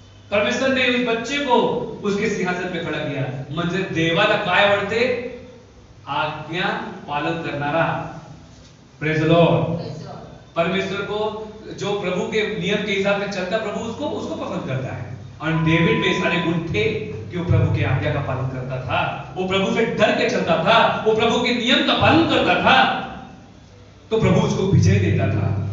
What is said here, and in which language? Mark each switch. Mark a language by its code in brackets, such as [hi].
[hi] परमेश्वर ने उस बच्चे को उसके सिंहासन पे खड़ा किया। [mr] म्हणजे देवाला काय आवडते? आज्ञा पालन करणारा। [en] Praise the lord. [hi] परमेश्वर को जो प्रभु के नियम के हिसाब से चलता, प्रभु उसको पसंद करता है। और डेविड में सारे गुण थे कि वो प्रभु की आज्ञा का पालन करता था, वो प्रभु से डर के चलता था, वो प्रभु के नियम का पालन करता था, तो प्रभु उसको विजय देता था।